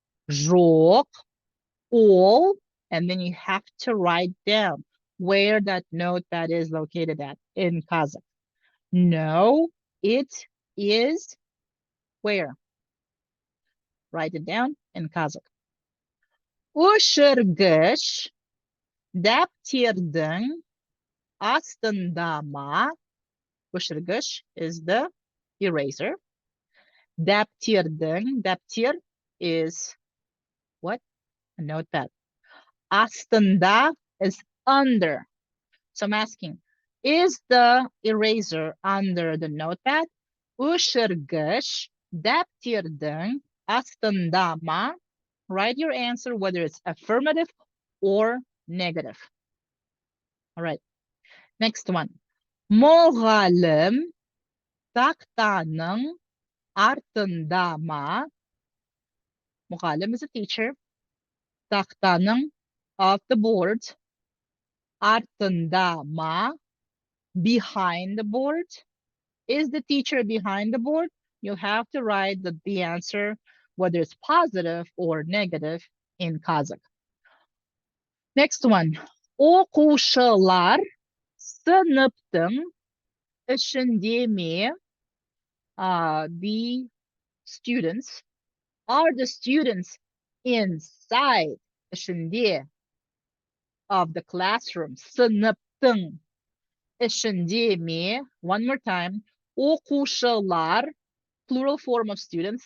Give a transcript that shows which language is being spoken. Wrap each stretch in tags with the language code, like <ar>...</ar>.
<en>Жоқ, all, and then you have to write down where that notepad is located at in Kazakh. No, it is where? Write it down in Kazakh.</en> <kk>Өшіргіш дәптердің астында ма?</kk> <en>Өшіргіш is the eraser. Дәптер is what? A notepad. Астында is under. So I'm asking, is the eraser under the notepad?</en> <kk>Өшіргіш дәптердің астында ма?</kk> <en>Write your answer whether it's affirmative or negative. All right. Next one.</en> <kk>Мұғалім тақтаның артында ма?</kk> <en>Мұғалім is a teacher. Тақтаның of the board.</en> <kk>Артында ма?</kk> <en>Behind the board. Is the teacher behind the board? You have to write the answer, whether it's positive or negative in Kazakh. Next one.</en> <kk>Оқушылар сыныптың ішінде ме?</kk> <en>The students. Are the students inside ішінде of the classroom?</en> <kk>Сыныптың ішінде ме?</kk> <en>One more time. Оқушылар, plural form of students.</en>